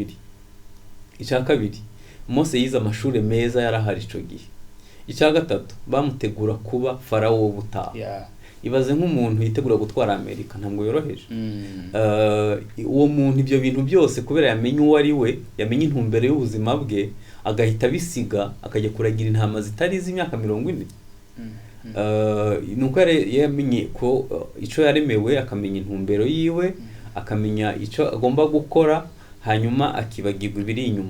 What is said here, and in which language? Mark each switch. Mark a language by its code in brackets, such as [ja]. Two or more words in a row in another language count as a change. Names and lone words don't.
[rn] Icya kabiri, Mose yize amashuri meza yarahari ico gihe. Icya gatatu, bamutegura kuba farawo w'ubutaha. [rw] Ibaze nk'umuntu yitegura gutwara Amerika, ntabwo yoroheje. Uwo muntu ibyo bintu byose kubera yamenye uwo ari we, yamenye intumbero y'ubuzima bwe, agahita bisiga akajya kuragira intama zitari z'imyaka 40. [rn] Nuko yamenye ko ico yaremewe, akamenya intumbero yiwe, akamenya ico agomba gukora, hanyuma akibagirwa ibiri inyuma.